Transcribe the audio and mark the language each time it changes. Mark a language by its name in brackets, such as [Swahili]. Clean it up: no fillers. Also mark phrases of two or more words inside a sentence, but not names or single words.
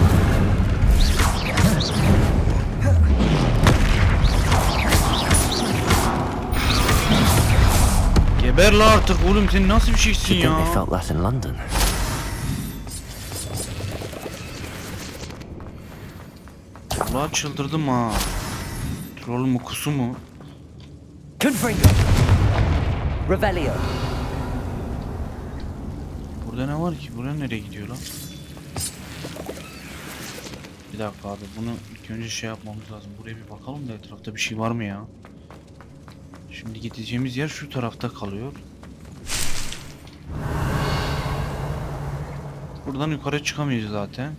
[Turkish] Geber la artık oğlum, sen nasıl bir şeysin [English] You'd [Turkish] ya? [English] think they felt that in London. [Turkish] Ulan çıldırdım ha. Troll mu kusu mu? Confringo! Revelio! Burada ne var ki? Buraya nereye gidiyor lan? Bir dakika abi, bunu ilk önce şey yapmamız lazım. Buraya bir bakalım da etrafta bir şey var mı ya? Şimdi gideceğimiz yer şu tarafta kalıyor. Buradan yukarı çıkamayız zaten.